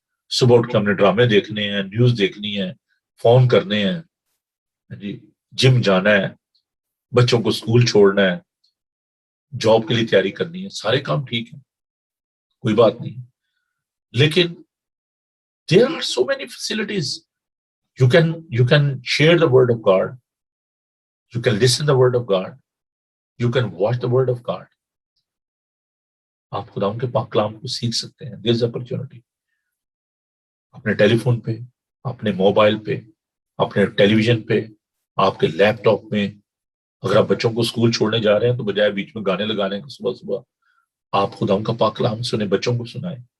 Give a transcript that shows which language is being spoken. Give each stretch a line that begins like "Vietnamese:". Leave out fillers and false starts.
Urdu: صبح اٹھ کے ہم نے ڈرامے دیکھنے ہیں، نیوز دیکھنی ہے، فون کرنے ہیں، جی جم جانا ہے، بچوں کو اسکول چھوڑنا ہے، جاب کے لیے تیاری کرنی ہے. سارے کام ٹھیک ہیں، کوئی بات نہیں، لیکن
English: there are so many facilities. You can share the word of God, you can listen the word of God, you can watch the word of God.
Urdu: آپ خدا ان کے پاک کلام کو سیکھ سکتے ہیں.
English: There's opportunity.
Urdu: اپنے ٹیلی فون پہ، اپنے موبائل پہ، اپنے ٹیلی ویژن پہ، آپ کے لیپ ٹاپ میں. اگر آپ بچوں کو اسکول چھوڑنے جا رہے ہیں تو بجائے بیچ میں گانے لگانے کے صبح صبح آپ خدا ان کا پاک کلام سنیں، بچوں کو سنائیں.